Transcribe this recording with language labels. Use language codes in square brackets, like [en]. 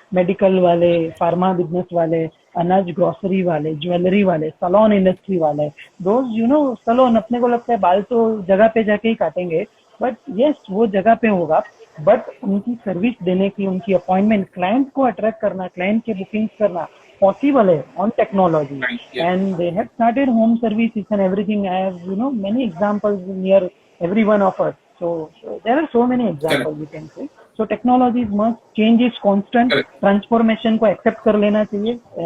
[hi] Medical वाले, pharma business वाले, अनाज ग्रोसरी वाले, ज्वेलरी वाले, सलोन इंडस्ट्री वाले, दोज सलोन, अपने को लगता है बाल तो जगह पे जाके ही काटेंगे, बट यस वो जगह पे होगा, बट उनकी सर्विस देने की, उनकी अपॉइंटमेंट, क्लाइंट को अट्रैक्ट करना, क्लाइंट के बुकिंग्स करना possible है on technology. [en] And they have started home services and everything. I have many examples near every one of us. So there are so many examples we can say. So technology must change, is constant. [hi] Transformation को accept कर लेना चाहिए.